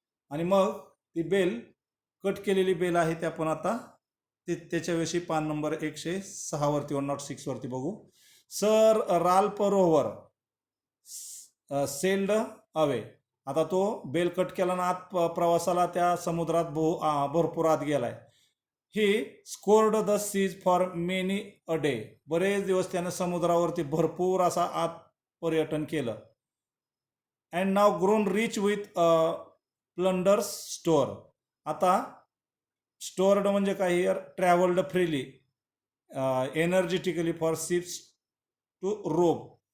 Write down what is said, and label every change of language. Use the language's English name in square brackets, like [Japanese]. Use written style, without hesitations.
[Marathi] आणि मग ती बेल कट केलेली बेल आहे ते आपण आता त्याच्याविषयी पान नंबर 106वरती 106वरती बघू. [English] Sir Ralph Rover sailed away. [Marathi] आता तो बेल कट केला ना, आत प्रवासाला त्या समुद्रात भरपूर आत गेलाय. [English] He scored the seas for many a day. [Marathi] बरेच दिवस त्याने समुद्रावरती भरपूर असा आत पर्यटन केलं. [English] And now grown rich with plunders store. [Marathi] आता स्टोअर्ड म्हणजे काही [English] Travelled freely energetically for ships to rob.